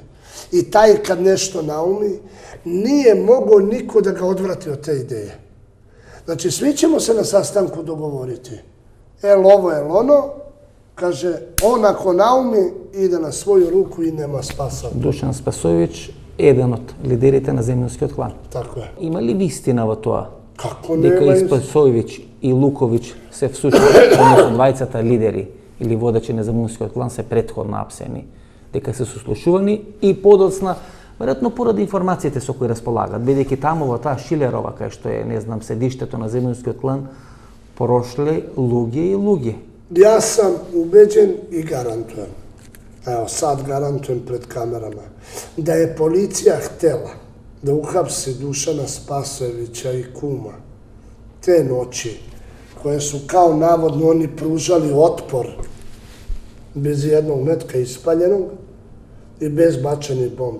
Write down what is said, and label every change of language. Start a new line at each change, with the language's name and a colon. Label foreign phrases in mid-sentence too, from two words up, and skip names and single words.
Serbian: I taj kad nešto naumi, nije mogao niko da ga odvrati od te ideje. Znači, svi ćemo se na sastanku dogovoriti. El ovo, el ono, kaže, on ako naumi, ide na svoju ruku i nema spasa. Dušan Spasojević, jedan od liderите
Macedonian: на земјонскиот клан.
Serbian: Tako je.
Macedonian: Има ли вистина во тоа?
Serbian: Kako
Macedonian: Дека
Serbian: nema
Macedonian: и Спасојевиќ и Луковиќ се всушност, односно двајцата лидери или водачи на земјонскиот клан се претходно апсени, дека се сослушувани и подоцна, веројатно поради информациите со кои располагат, бидејќи таму во таа Шилерова, кај што е, не знам, седиштето на земјонскиот клан, прошли луѓе и луѓе.
Serbian: Ja sam ubeđen i garantujem, evo sad garantujem pred kamerama, da je policija htela da uhapsi Dušana Spasojevića i kuma te noći, koje su kao navodno oni pružali otpor bez jednog metka ispaljenog i bez bačenih bombi.